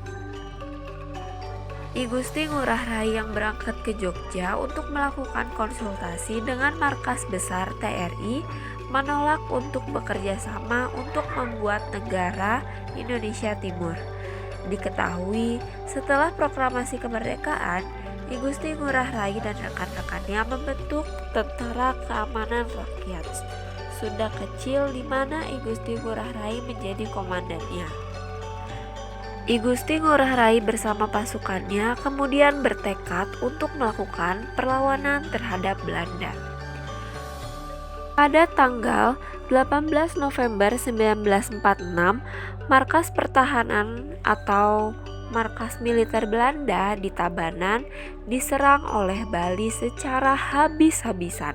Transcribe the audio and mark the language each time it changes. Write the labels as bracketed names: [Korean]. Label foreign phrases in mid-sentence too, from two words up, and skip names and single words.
[Indonesian] I Gusti Ngurah Rai yang berangkat ke Jogja untuk melakukan konsultasi dengan markas besar TRI menolak untuk bekerja sama untuk membuat negara Indonesia Timur. Diketahui setelah proklamasi kemerdekaan, I Gusti Ngurah Rai dan rekan-rekannya membentuk Tentara Keamanan Rakyat Sunda Kecil, di mana I Gusti Ngurah Rai menjadi komandannya. I Gusti Ngurah Rai bersama pasukannya kemudian bertekad untuk melakukan perlawanan terhadap Belanda. Pada tanggal 18 November 1946, markas pertahanan atau markas militer Belanda di Tabanan diserang oleh Bali secara habis-habisan.